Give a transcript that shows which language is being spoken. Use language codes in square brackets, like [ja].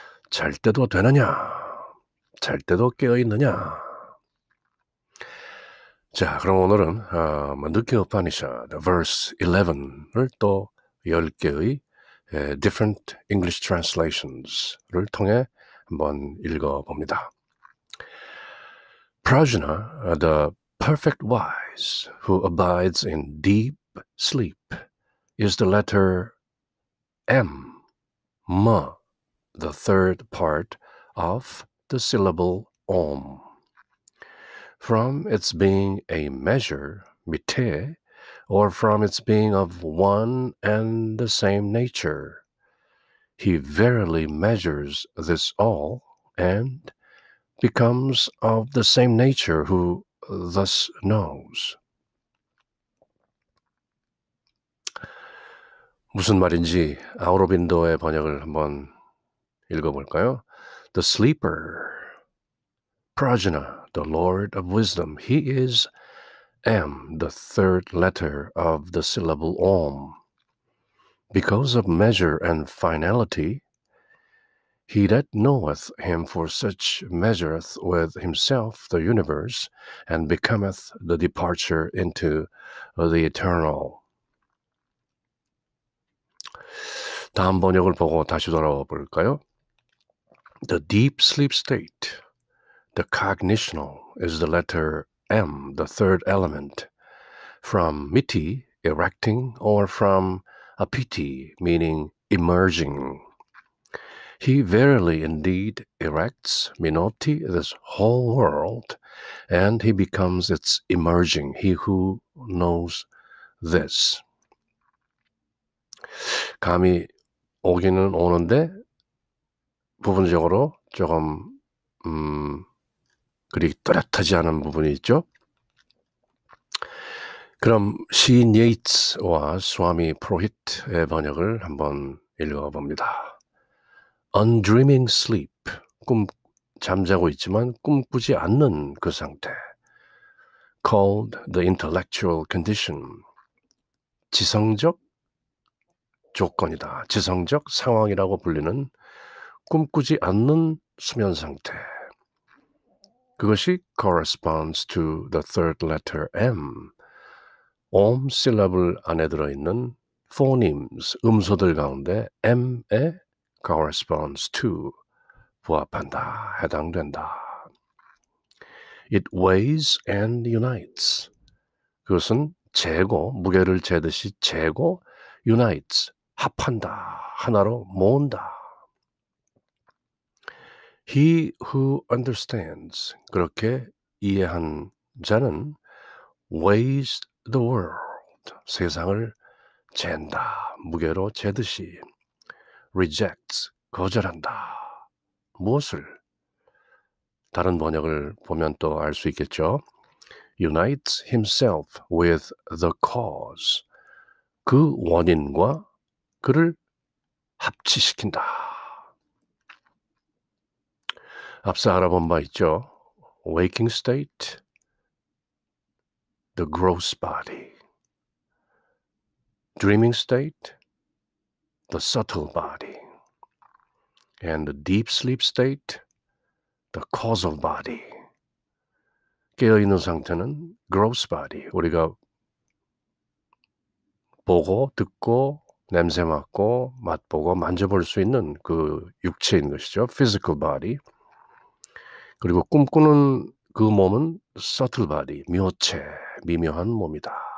[ko] 잘 때도 되느냐? 잘 때도 깨어있느냐? 자, 그럼 오늘은 느키 우파니샤드 verse 11을 또 10개의 [en] different English translations [ko] 를 통해 한번 읽어봅니다. [en] Prajna, the perfect wise who abides in deep sleep, is the letter M, ma, the third part of the syllable Om. From its being a measure, mite, or from its being of one and the same nature, he verily measures this all, and becomes of the same nature who thus knows. [ko] 무슨 말인지 아우로빈도의 번역을 한번 읽어볼까요? [en] The sleeper, Prajna, the Lord of wisdom, he is M, the third letter of the syllable Om. Because of measure and finality, he that knoweth him for such measureth with himself the universe, and becometh the departure into the eternal. [ko] 다음 번역을 보고 다시 돌아와 볼까요? [en] The deep sleep state, the cognitional, is the letter M, the third element, from miti, erecting, or from apiti, meaning emerging. He verily indeed erects, minoti, this whole world, and he becomes its emerging, he who knows this. [ko] 감이 오기는 오는데 부분적으로 조금 그리 또렷하지 않은 부분이 있죠. 그럼 시인 예이츠와 스와미 프로히트의 번역을 한번 읽어봅니다. [en] Undreaming sleep, [ko] 잠자고 있지만 꿈꾸지 않는 그 상태. [en] Called the intellectual condition, [ko] 지성적 조건이다. 지성적 상황이라고 불리는 꿈꾸지 않는 수면 상태. 그것이 [en] corresponds to the third letter M. [ko] 옴 syllable 안에 들어있는 phonemes, 음소들 가운데 M에 [en] corresponds to, [ko] 부합한다, 해당된다. [en] It weighs and unites. [ko] 그것은 재고, 무게를 재듯이 재고, unites, 합한다, 하나로 모은다. [en] He who understands, [ko] 그렇게 이해한 자는 [en] weighs the world, [ko] 세상을 잰다, 무게로 재듯이. rejects, 거절한다. 무엇을? 다른 번역을 보면 또 알 수 있겠죠. [en] unites himself with the cause, [ko] 그 원인과 그를 합치시킨다. 앞서 알아본 바 있죠. [en] waking state, the gross body. dreaming state, the subtle body. and the deep sleep state, the causal body. [ko] 깨어있는 상태는 gross body, 우리가 보고 듣고 냄새 맡고 맛보고 만져볼 수 있는 그 육체인 것이죠. [en] physical body. [ko] 그리고 꿈꾸는 그 몸은 subtle body, 묘체, 미묘한 몸이다.